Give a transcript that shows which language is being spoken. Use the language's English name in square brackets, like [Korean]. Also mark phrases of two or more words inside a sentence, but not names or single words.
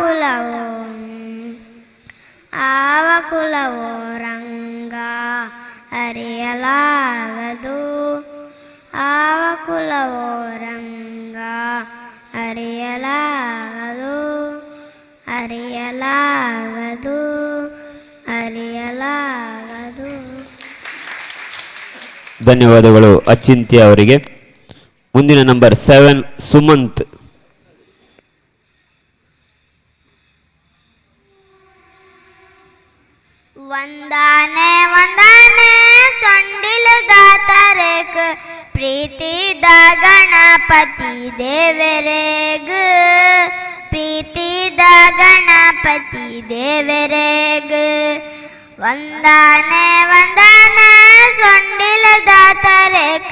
[Kannada] ಕುಲವೋ ರಂಗ ಅರಿಯಲಾಗದು ಆವ ಕುಲವೋ ರಂಗ ಅರಿಯಲಾಗದು ಅರಿಯಲಾಗದು ಅರಿಯಲಾಗದು. ಧನ್ಯವಾದಗಳು ಅಚಿಂತ್ಯ ಅವರಿಗೆ. ಮುಂದಿನ ನಂಬರ್ 7 ಸುಮಂತ್. [Tulu] ವಂದಾನೆ ವಂದಾನೆ ಸೊಂಡಿಲದ ತರೆಕ ಪ್ರೀತಿದ ಗಣಪತಿ ದೇವರೇಗ ಪ್ರೀತಿದ ಗಣಪತಿ ದೇವರೇಗ ವಂದಾನೆ ವಂದಾನೆ ಸೊಂಡಿಲದ ತರೆಕ